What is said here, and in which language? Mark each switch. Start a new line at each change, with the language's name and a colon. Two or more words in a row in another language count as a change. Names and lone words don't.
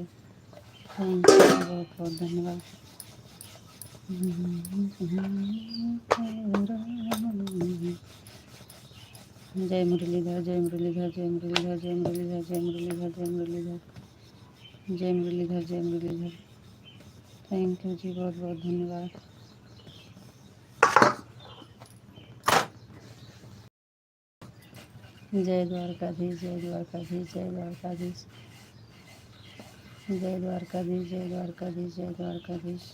English: thank you,
Hindi: बहुत बहुत धन्यवाद। जय मुरलीधर जय मुरलीधर जय मुरलीधर जय मुरलीधर जय मुरलीधर जय मुरलीधर जय मुरलीधर जय मुरलीधर।
English: thank you
Hindi: जी, बहुत बहुत धन्यवाद। जय द्वारकाधीश जय द्वारकाधीश जय द्वारकाधीश जय द्वारकाधीश जय द्वारकाधीश जय द्वारकाधीश।